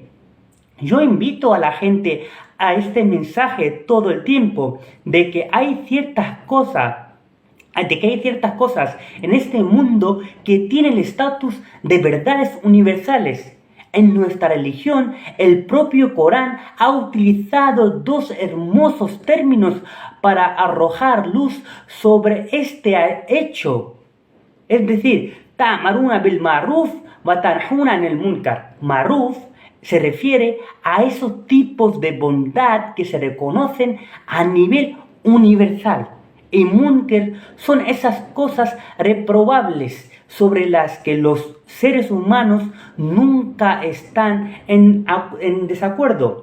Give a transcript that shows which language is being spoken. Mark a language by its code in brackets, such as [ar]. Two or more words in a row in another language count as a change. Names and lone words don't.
[es] Yo invito a la gente a este mensaje todo el tiempo de que hay ciertas cosas en este mundo que tienen el estatus de verdades universales. En nuestra religión, el propio Corán ha utilizado 2 hermosos términos para arrojar luz sobre este hecho. Es decir, [ar] تأمرون بالمعروف وتنهون عن المنكر. [es] Ma'ruf se refiere a esos tipos de bondad que se reconocen a nivel universal. Y munkar son esas cosas reprobables sobre las que los seres humanos nunca están en desacuerdo.